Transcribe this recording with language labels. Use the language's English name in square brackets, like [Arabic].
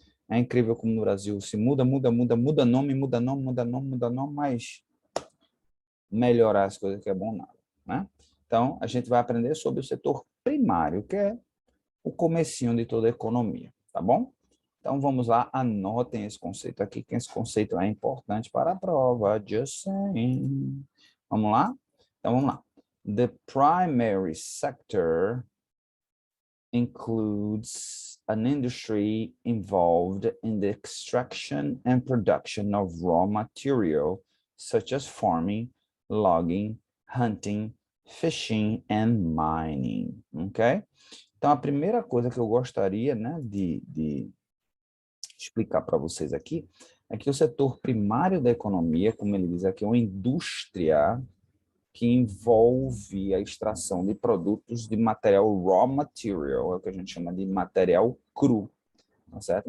[Portuguese] É incrível como no Brasil se muda nome, mas melhorar as coisas que é bom nada, né? Então, a gente vai aprender sobre o setor primário, que é o comecinho de toda a economia, tá bom? Então, vamos lá, anotem esse conceito aqui, que esse conceito é importante para a prova, [English] just saying. [Portuguese] Vamos lá? Então, vamos lá. [English] The primary sector includes an industry involved in the extraction and production of raw material, such as farming, logging, hunting, fishing, and mining, ok? [Portuguese] Então, a primeira coisa que eu gostaria, né, de explicar para vocês aqui é que o setor primário da economia, como ele diz aqui, é uma indústria que envolve a extração de produtos de material raw material, é o que a gente chama de material cru, tá certo?